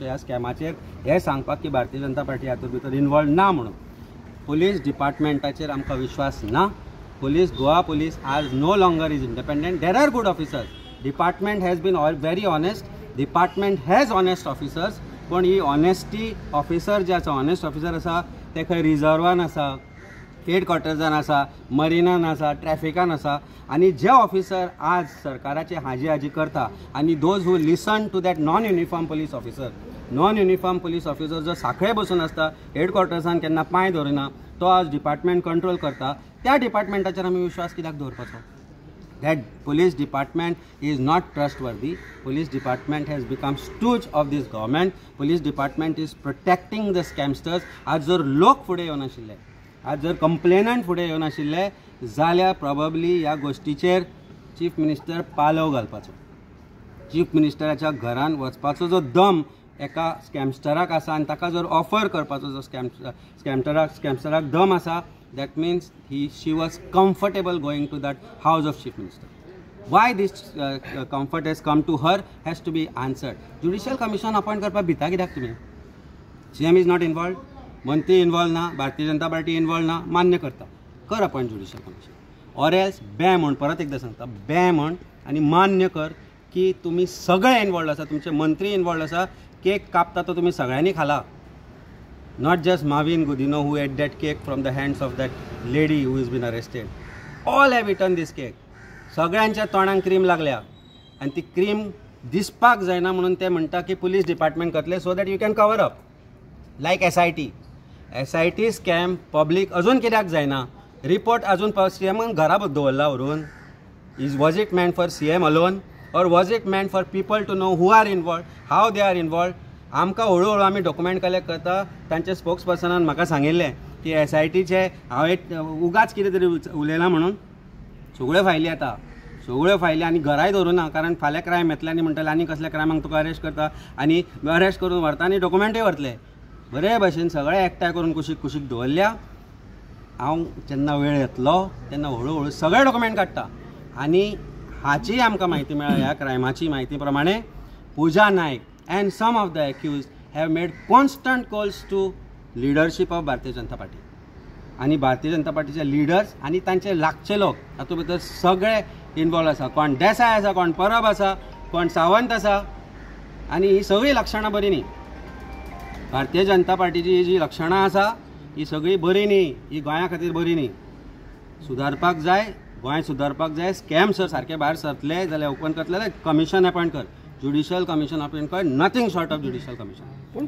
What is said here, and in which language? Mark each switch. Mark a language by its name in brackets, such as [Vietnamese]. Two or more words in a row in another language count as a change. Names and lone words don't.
[Konkani] ह्या स्कॅमाचेर हे सांगपाक की भारतीय जनता पार्टी हातूंत भितर इन्वॉल्व ना म्हणून पुलीस डिपार्टमेंटाचेर आमकां विश्वास ना पुलीस गोवा पुलीस आज [English] no longer is independent there are good officers department has been very honest department has honest officers [Konkani] पण ही ऑनेस्टी ऑफिसर जे आसा [English] honest officer [Konkani] आसा ते खंय रिजर्वान आसा हेडक्वॉर्टर्सान आसा मरिनान आसा ट्रॅफिकान आसा आनी जे ऑफिसर आज सरकाराचे हाजी करता आनी [English] those who listen to that non uniform [Konkani] पुलीस ऑफिसर जो साखळे बसून आसता हेडक्वॉर्टर्सान केन्ना पांय धरिना तो आज डिपार्टमेंट कंट्रोल करता त्या डिपार्टमेंटाचेर आमी विश्वास कित्याक दवरपाचो [English] that police department is not trustworthy. Police department has become stooge of this government. Police department is protecting the scamsters. [Konkani] आज जर लोक फुडें येवन आशिल्ले आज जर कंप्लेनंट फुडें येवन आशिल्ले जाल्यार प्रॉबब्ली ह्या गोश्टीचेर [English] chief minister [Konkani] पालव घालपाचो चीफ मिनिस्टराच्या घरान वचपाचो जो दम एका स्कॅमस्टराक आसा आनी ताका जर ऑफर करपाचो जो स्कॅमस्टराक दम आसा [English] that means she was comfortable going to that house of chief minister why this comfort has come to her has to be answered judicial commission appoint [Konkani] करपा भिता कित्याक तुमी [English] CM is not involved [Konkani] मंत्री इन्वॉल्व ना भारतीय जनता पार्टी इन्वॉल्व ना मान्य करता कर [English] appoint judicial commission or else [Konkani] बॅ म्हण परत एकदा सांगता बॅ म्हण आनी मान्य कर की तुमी सगळे इन्वॉल्व आसा तुमचे मंत्री इन्वॉल्व आसा केक कापता तो तुमी सगळ्यांनी खाला [English] not just Marvin Gudino who ate that cake from the hands of that lady who has been arrested. All have eaten this cake. [Konkani] सगळ्यांच्या तोंडाक क्रीम लागल्या आणि ती क्रीम दिसपाक जायना म्हणून ते म्हणटा की पुलीस डिपार्टमेंट करतले [English] so that you can cover up like SIT scam [Konkani] पब्लीक अजून कित्याक जायना रिपोर्ट अजून CM घरा दवरला व्हरून [English] was it meant for CM alone or was it meant for people to know who are involved how they are involved [Konkani] आमकां हळूहळू आमी [English] document collect [Konkani] करता तांचे स्पोक्सपर्सनान म्हाका सांगिल्लें की SITचे हांवें उगाच कितें तरी उलयलां म्हणून सगळ्यो फायली येता सगळ्यो फायली आनी घराय धरुना कारण फाल्यां क्रायम येतले आनी म्हणटले आनी कसल्या क्रायमाक तुका अरेस्ट करता आनी अरेस्ट करून व्हरता आनी डॉक्युमेंटूय व्हरतले बरे भशेन सगळे एकठांय करून कुशीक दवरल्या हांव जेन्ना वेळ येतलो तेन्ना हळूहळू सगळे डॉक्युमेंट काडटा आनी हाची आमकां म्हायती मेळ्ळ्या ह्या क्रायमाची म्हायती प्रमाणे [English] पुजा नायक and some of the accused have made constant calls to leadership of Bharatiya Janata Party आणि [Konkani] भारतीय जनता पार्टीचे लिडर्स आणि तांचे लागचे लोक हातूंत भितर सगळे इन्वॉल्व आसा कोण देसाय आसा कोण परब आसा कोण सावंत आसा आणि ही सगळी लक्षणां बरी न्ही भारतीय जनता पार्टीची जी लक्षणां आसा ही सगळी बरी न्ही ही गोंया खातीर बरी न्ही सुदारपाक जाय गोंय सुदारपाक जाय स्कॅम सर सारके भायर सरतले जाल्यार ओपन करतले [English] commission appoint [Konkani] कर [English] judicial commission of inquiry nothing short of judicial commission.